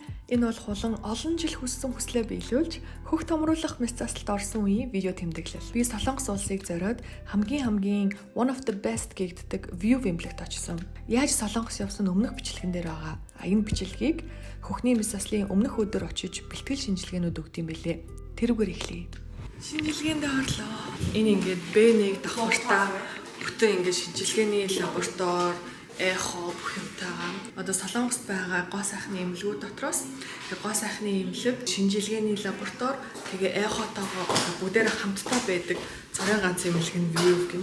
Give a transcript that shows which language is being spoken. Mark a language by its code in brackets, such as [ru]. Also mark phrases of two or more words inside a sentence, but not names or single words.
[mn] Энэ бол хулан олон жил хүссэн хүслээ биелүүлж хөх томруулах мэс заслалт орсон үеийн видео тэмдэглэл. Би Солонгос улсыг зориод хамгийн [en] one of the best [mn] гэгддэг view эмнэлэгт очсон. Яаж Солонгос явсан өмнөх бичлэгэн дээр байгаа. Энэ бичлэгийг хөхний мэс заслын өмнөх өдөр очиж бэлтгэл шинжилгээнүүд өгд юм бэлээ. Тэрүүгээр эхлэе. Шинжилгээндээ орлоо. Энэ ингээд B1 давхартаа бүтэн ингээд шинжилгээний лаборатори эхо бүх юмтайгаа одоо Солонгост байгаа гоо сайхны эмнэлгүүд дотроос гоо сайхны эмнэлэг шинжилгээний лаборатори тэгээ эхотойгоо бүгдээр хамтдаа байдаг цорын ганц эмнэлэг нь view гинэ.